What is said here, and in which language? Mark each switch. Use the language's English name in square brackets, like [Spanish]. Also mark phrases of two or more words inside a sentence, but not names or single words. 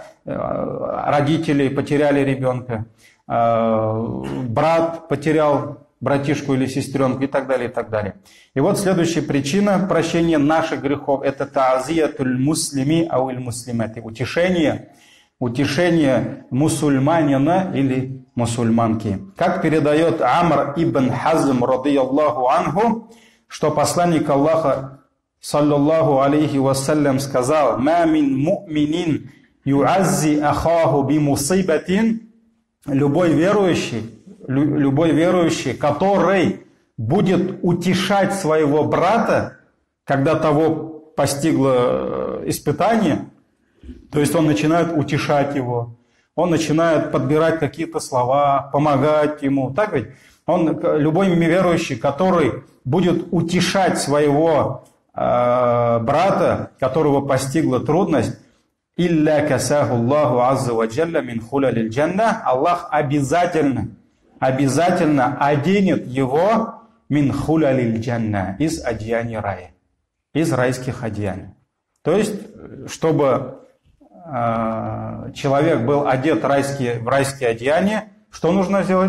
[Russian] Родители потеряли ребенка, брат потерял братишку или сестренку и так далее, и так далее. И вот следующая причина прощения наших грехов – это [Arabic] تعزية المسلم أو المسلمة, [Russian] утешение мусульманина или мусульманки. Как передает Амр ибн Хазм, [Arabic] رضي الله عنه, [Russian] что посланник Аллаха, [Arabic] صلى الله عليه وسلم, [Russian] сказал: [Arabic] «ما من مؤمن يعزي أخاه بمصيبة [Russian] любой верующий, который будет утешать своего брата, когда того постигло испытание, то есть он начинает утешать его, он начинает подбирать какие-то слова, помогать ему. Так ведь? Любой верующий, который будет утешать своего брата, которого постигла трудность, [Arabic] «إلا كساه الله عز وجل من حلل الجنة», [Russian] Аллах обязательно оденет его [Arabic] من حلل الجنة, [Russian] из одеяний рая, из райских одеяний. То есть, чтобы человек был одет в райские одеяния, что нужно сделать?